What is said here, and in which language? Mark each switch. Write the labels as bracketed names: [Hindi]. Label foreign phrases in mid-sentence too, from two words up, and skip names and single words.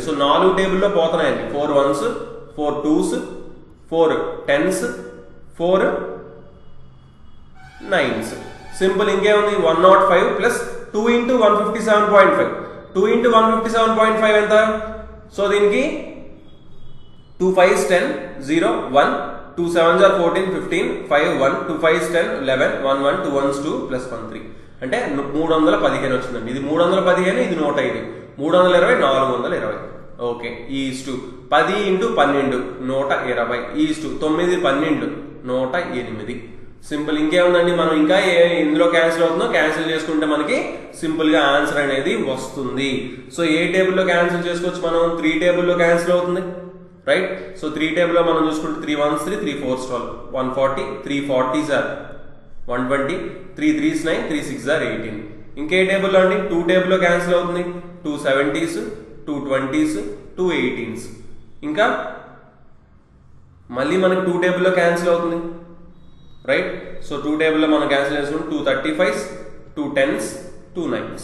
[Telugu] సో 4 టేబుల్లో పోతున్నాయండి, 4 1s 4 2s 4 10s 4 9s. సింపుల్. ఇంకేముంది 105 ప్లస్ 2 into 157.5. 2 into 157.5 ఎంత, సో దీనికి 2 5s 10 0 1 2 7s are 14 15 5 1 2 5s 10 11 1 1 2 1s 2 plus 1 3 అంటే 315 వచ్చిందండి. ఇది 315, ఇది 105, 320 420. ఓకే, [English] is to 10 into 12 120 is to 9 12 108. [Telugu] సింపుల్. ఇంకేముందండి, మనం ఇంకా ఇందులో క్యాన్సిల్ అవుతుందో క్యాన్సిల్ చేసుకుంటే మనకి సింపుల్ గా ఆన్సర్ అనేది వస్తుంది. సో ఏ టేబుల్లో క్యాన్సిల్ చేసుకోవచ్చు మనం, 3 టేబుల్లో క్యాన్సిల్ అవుతుంది, రైట్. సో 3 టేబుల్లో మనం చూసుకుంటే 3 1s 3 3 4s 12 140 3 40s are 120 3 3s 9 3 6s are 18. ఇంకే టేబుల్లో అండి, 2 టేబుల్లో క్యాన్సిల్ అవుతుంది, 2 70s 2 20s 2 18s. ఇంకా మళ్ళీ మనకి 2 టేబుల్లో క్యాన్సిల్ అవుతుంది, రైట్. సో 2 టేబుల్లో మనం క్యాన్సిల్ చేసుకుంటే 2 35s 2 10s 2 9s.